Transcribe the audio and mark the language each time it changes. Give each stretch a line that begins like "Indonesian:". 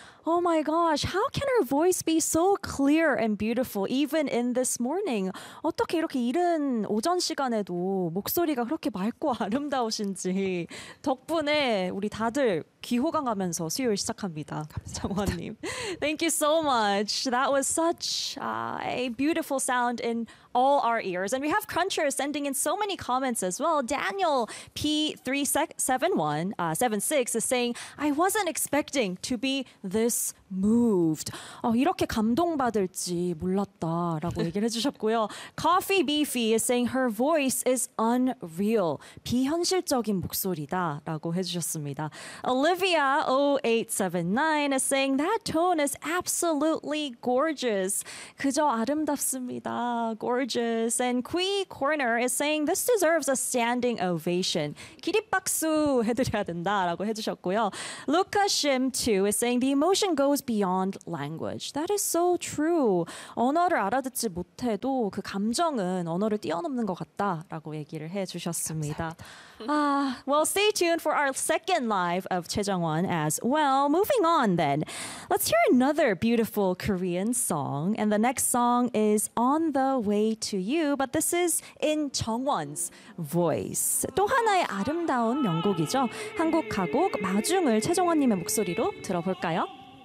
English: Oh my gosh, how can her voice be so clear and beautiful even in this morning?
Korean: 어떻게 이렇게 이른 오전 시간에도 목소리가 그렇게 맑고 아름다우신지 덕분에 우리 다들 귀호강 하면서 수요일 시작합니다.
English: 정원님. Thank you so much. That was such a beautiful sound in all our ears. And we have Cruncher sending in so many comments as well. Daniel P371 76 is saying, I wasn't expecting to be this moved.
Korean: 이렇게 감동받을지 몰랐다라고 얘기를 해주셨고요.
English: Coffee Beefy is saying her voice is unreal.
Korean: 비현실적인 목소리다라고 해주셨습니다.
English: Olivia 0879 is saying that tone is absolutely gorgeous.
Korean: 그저 아름답습니다. Gorgeous.
English: And Kui Corner is saying this deserves a standing ovation.
Korean: 기립박수 해드려야 된다라고 해주셨고요.
English: Luca Shim 2 is saying the emotion goes beyond language. That is so true.
Korean: 언어를 알아듣지 못해도 그 감정은 언어를 뛰어넘는 것 같다라고 얘기를 해주셨습니다.
English: Well, stay tuned for our second live of Choi Jeong-won as well. Moving on then, let's hear another beautiful Korean song. And the next song is On the Way to You, but this is in Jeong-won's voice.
Korean: 또 하나의 아름다운 명곡이죠. 한국 가곡 마중을 최정원님의 목소리로 들어볼까요?